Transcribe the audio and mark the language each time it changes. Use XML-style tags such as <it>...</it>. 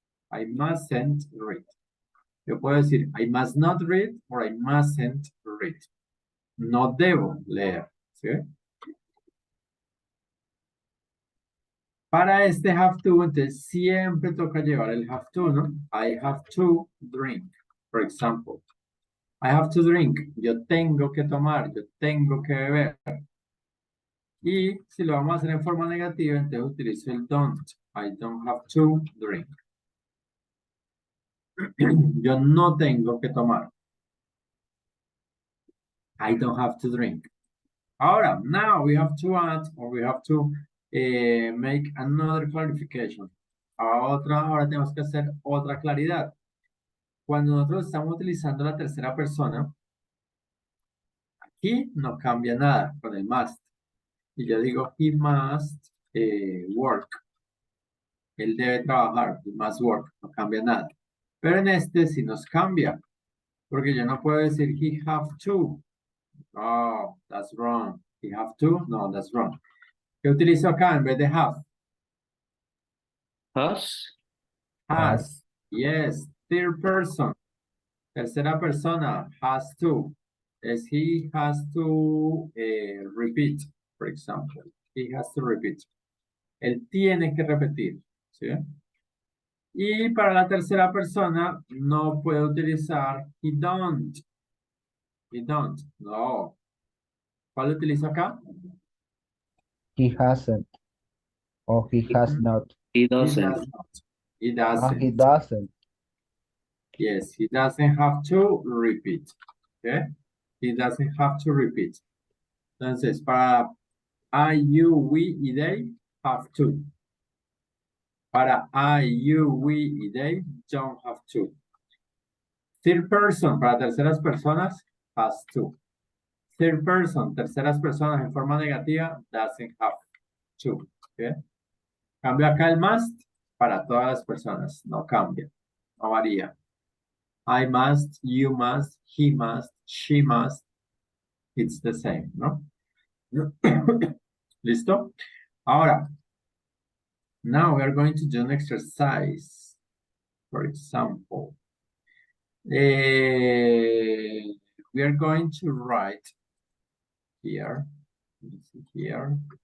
<en>I mustn't read.</en> <es>Yo puedo decir</es> <en>I must not read or I mustn't read.</en> <es>No debo leer. ¿Sí? Para este have to, entonces siempre toca llevar el have to, ¿no?</es> <en>I have to drink, for example. I have to drink.</en> <es>Yo tengo que tomar, yo tengo que beber. Y si lo vamos a hacer en forma negativa, entonces utilizo el don't.</es> <en>I don't have to drink.</en> <es>Yo no tengo que tomar.</es> <en>I don't have to drink. Ahora, now we have to add, or we have to make another clarification.</en> <es>Ahora tenemos que hacer otra claridad. Cuando nosotros estamos utilizando la tercera persona, aquí no cambia nada con el must. Y yo digo,</es> <en>he must work.</en> <es>Él debe trabajar, he must work, no cambia nada. Pero en este sí nos cambia. Porque yo no puedo decir,</es> <en>he have to. Oh, that's wrong. He have to? No, that's wrong.</en> <es>¿Qué utilizo acá en vez de have?</es> <en>Has. Has. Yes. Third person.</en> <es>Tercera persona.</es> <en>Has to. As he has to repeat, for example. He has to repeat.</en> <es>Él tiene que repetir. ¿Sí? Y para la tercera persona no puedo utilizar he don't.</es> <en>He don't.</en> <es>No. ¿Cuál utilizo acá?</es> <en>He hasn't. Or he has not. He He doesn't. does not. He He doesn't. doesn't. Yes, he doesn't have to repeat. Okay? He doesn't have to repeat.</en> <es>Entonces, para</es> <en>I, you, we y they, have to. Para I, you, we y they, don't have to. Third person,</en> <es>para terceras personas,</es> <en>has to. Third person,</en> <es>terceras personas en forma negativa,</es> <en>doesn't have to. Okay?</en> <es>Cambio acá el must para todas las personas. No cambia, no varía.</es> <en>I must, you must, he must, she must. It's the same, ¿no? ¿Listo? Ahora, now we are going to do an exercise. For example, we are going to write here. Let me see here.</en>